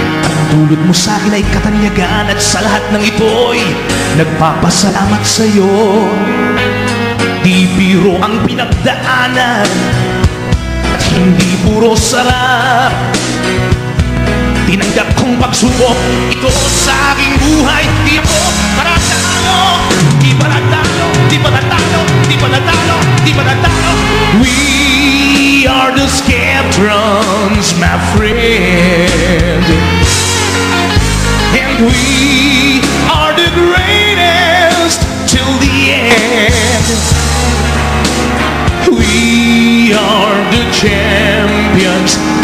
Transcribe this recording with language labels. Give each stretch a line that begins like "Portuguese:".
Filipino: Ang dulot mo sa akin ay katanyagan, at sa lahat ng ito'y nagpapasalamat sa'yo. Di biro ang pinagdaanan at hindi puro sarap. Tinanggap kong pagsubok ito sa aking buhay. Di ako paratalo, di paratalo, di paratalo, di paratalo, di paratalo.
English: We are the Skeptrons, my friend, and we are the greatest till the end. We are the champions.